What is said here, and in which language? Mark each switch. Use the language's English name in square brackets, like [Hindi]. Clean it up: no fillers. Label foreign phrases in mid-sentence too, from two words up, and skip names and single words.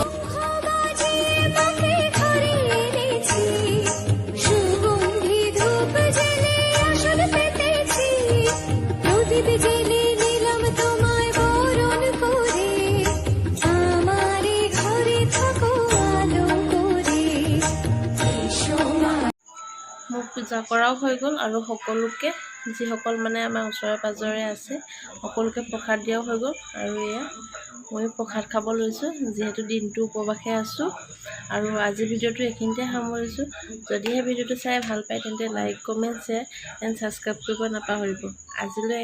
[Bangla] বাজিয়ে মাকে ঘরে এনেছি, সুগন্ধি ধূপ জেলে আসন পেতেছি, প্রদীপ জেলে নিলাম তোমায় বরণ করে, আমারে ঘরে থাকো আলো করে। এসো মা। [Assamese] মোৰ পূজা কৰাও হৈ গ'ল আৰু সকলোকে যিসকল মানে আমাৰ ওচৰে পাঁজৰে আছে সকলোকে প্ৰসাদ দিয়াও হৈ গ'ল। আৰু এয়া ময়ো প্ৰসাদ খাব লৈছোঁ, যিহেতু দিনটো উপবাসে আছোঁ। আৰু আজি ভিডিঅ'টো এইখিনিতে সামৰিছোঁ। যদিহে ভিডিঅ'টো চাই ভাল পায় তেন্তে [English] like, comment, share and subscribe [Assamese] কৰিব নাপাহৰিব।